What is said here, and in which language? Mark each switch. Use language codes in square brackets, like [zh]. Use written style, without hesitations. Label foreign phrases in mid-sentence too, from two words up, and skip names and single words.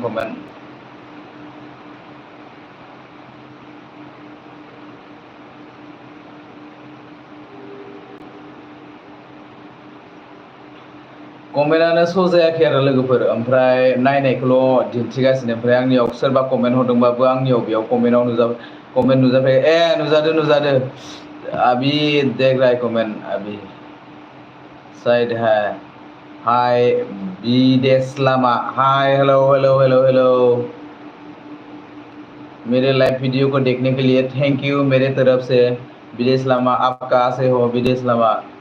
[brx] कमेन्टआनो श' जायाखै आरो लोगोफोर, ओमफ्राय नायनायखौल' दिन्थिगासिनो। ओमफ्राय आंनियाव सोरबा कमेन्ट हरदोंबाबो आंनियाव बेयाव कमेन्ट नुजाफैयो। [hi] नुजादो अभी देख रहा है कमेंट अभी शायद है। [en] हाय विदेश लामा, hi hello. [hi] मेरे लाइव वीडियो को देखने के लिए [en] thank you [hi] मेरे तरफ से। विदेश लामा, आप कहाँ से हो विदेश लामा?